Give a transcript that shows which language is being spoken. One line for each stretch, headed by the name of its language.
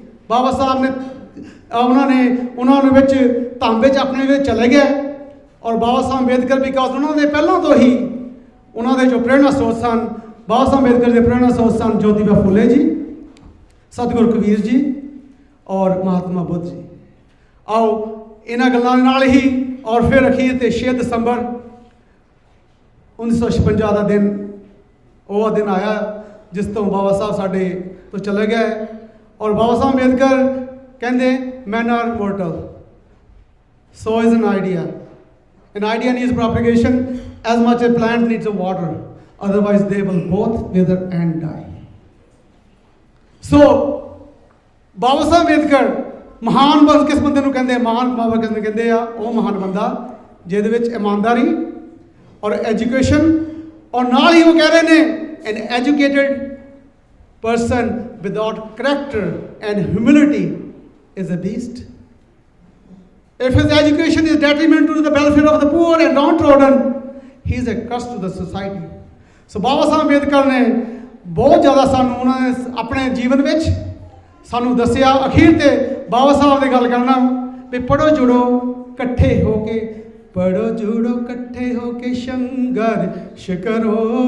Punjabi: ਬਾਬਾ ਸਾਹਿਬ ਨੇ ਉਹਨਾਂ ਨੇ ਵਿੱਚ ਧਰਮ ਵਿੱਚ ਆਪਣੇ ਵਿੱਚ ਚਲੇ ਗਏ ਔਰ ਬਾਬਾ ਸਾਹਿਬ ਅੰਬੇਦਕਰ ਬਿਕਾਜ਼ ਉਹਨਾਂ ਦੇ ਪਹਿਲਾਂ ਤੋਂ ਹੀ ਉਹਨਾਂ ਦੇ ਜੋ ਪ੍ਰੇਰਣਾ ਸਰੋਤ ਸਨ, ਬਾਬਾ ਸਾਹਿਬ ਅੰਬੇਦਕਰ ਦੇ ਪ੍ਰੇਰਣਾ ਸਰੋਤ ਸਨ ਜੋਤੀਬਾ ਫੂਲੇ ਜੀ, ਸਤਿਗੁਰੂ ਕਬੀਰ ਜੀ ਔਰ ਮਹਾਤਮਾ ਬੁੱਧ ਜੀ। ਆਓ ਇਹਨਾਂ ਗੱਲਾਂ ਨਾਲ ਹੀ ਔਰ ਫਿਰ ਅਖੀਰ ਤੇ 6 ਦਸੰਬਰ 1956 ਦਾ ਦਿਨ, ਉਹ ਦਿਨ ਆਇਆ ਜਿਸ ਤੋਂ ਬਾਬਾ ਸਾਹਿਬ ਸਾਡੇ ਤੋਂ ਚਲੇ ਗਏ। ਔਰ ਬਾਬਾ ਸਾਹਿਬ ਅੰਬੇਦਕਰ ਕਹਿੰਦੇ
English: men are mortal, so is an idea needs propagation as much as plant needs water, otherwise they will both wither and die.
Punjabi: So ਬਾਬਾ ਸਾਹਿਬ ਅੰਬੇਦਕਰ ਮਹਾਨ ਕਿਸ ਬੰਦੇ ਨੂੰ ਕਹਿੰਦੇ, ਮਹਾਨ ਬਾਬਾ ਕਿਸ ਨੂੰ ਕਹਿੰਦੇ ਆ? ਉਹ ਮਹਾਨ ਬੰਦਾ ਜਿਹਦੇ ਵਿੱਚ ਇਮਾਨਦਾਰੀ ਔਰ ਐਜੂਕੇਸ਼ਨ, ਔਰ ਨਾਲ ਹੀ ਉਹ ਕਹਿ ਰਹੇ ਨੇ
English: an educated person without character and humility is a beast. If his education is detrimental to the welfare of the poor and downtrodden, he is a curse to the society.
Punjabi: So ਬਾਬਾ ਸਾਹਿਬ ਅੰਬੇਦਕਰ ਨੇ ਬਹੁਤ ਜ਼ਿਆਦਾ ਸਾਨੂੰ ਉਹਨਾਂ ਨੇ ਆਪਣੇ ਜੀਵਨ ਵਿੱਚ ਸਾਨੂੰ ਦੱਸਿਆ। ਅਖੀਰ ਤੇ ਬਾਬਾ ਸਾਹਿਬ ਦੀ ਗੱਲ ਕਰਨਾ ਵੀ ਪੜੋ ਜੁੜੋ ਇਕੱਠੇ ਹੋ ਕੇ, ਪੜੋ ਜੁੜੋ ਇਕੱਠੇ ਹੋ ਕੇ ਸੰਘਰਸ਼ ਕਰੋ,